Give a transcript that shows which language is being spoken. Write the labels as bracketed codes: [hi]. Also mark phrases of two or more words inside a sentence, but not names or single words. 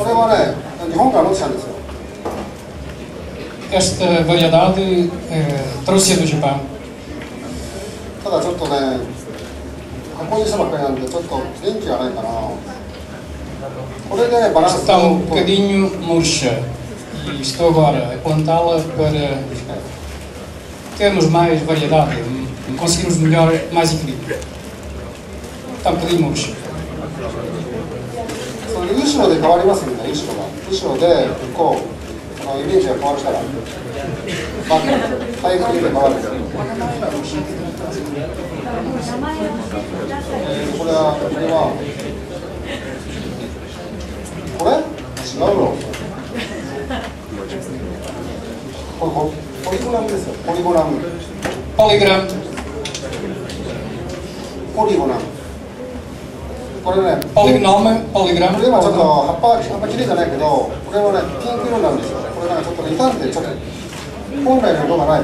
[ja] これはね、日本から持ってきたんですよ。 [pt] Esta variedade trouxe-a do Japão. [ja] ただちょっとね、箱にしたばっかりなんで、ちょっと元気がないかな。これでバランス [pt] Está um bocadinho murcha e estou agora a plantá-la para termos mais variedade, conseguirmos melhor, mais equilíbrio. Está um bocadinho murcha. [ja] その後ろで変わりますよね、後ろでこうイメージが変わるから、タイプで変わる。これはこれ違うの。これポリゴナムですよ。ポリゴナム。ポリゴナム。これね。ポリグノム、ポリグラム。これ今ちょっと葉っぱあんま綺麗じゃないけど、これはねピンク色なんですよ。これなんかちょっと傷んでちょっと本来の色がない。